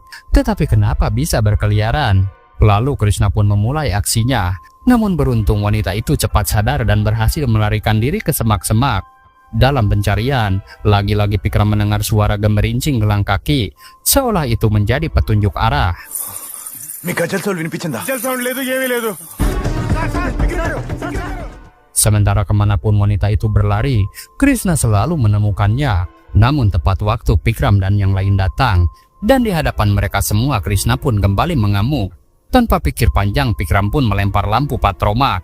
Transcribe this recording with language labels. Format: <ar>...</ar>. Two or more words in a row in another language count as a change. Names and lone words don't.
<id>Tetapi kenapa bisa berkeliaran? Lalu Krishna pun memulai aksinya. Namun beruntung wanita itu cepat sadar dan berhasil melarikan diri ke semak-semak. Dalam pencarian, lagi-lagi Vikram mendengar suara gemerincing gelang kaki. Seolah itu menjadi petunjuk arah. Mika,</id> <te>jal sound వినిపించిందా? Jal sound లేదు, ఏమీ లేదు.</te> <id>Sementara kemanapun wanita itu berlari, Krishna selalu menemukannya. Namun tepat waktu Vikram dan yang lain datang, dan di hadapan mereka semua Krishna pun kembali mengamuk. Tanpa pikir panjang, Vikram pun melempar lampu patromak.</id>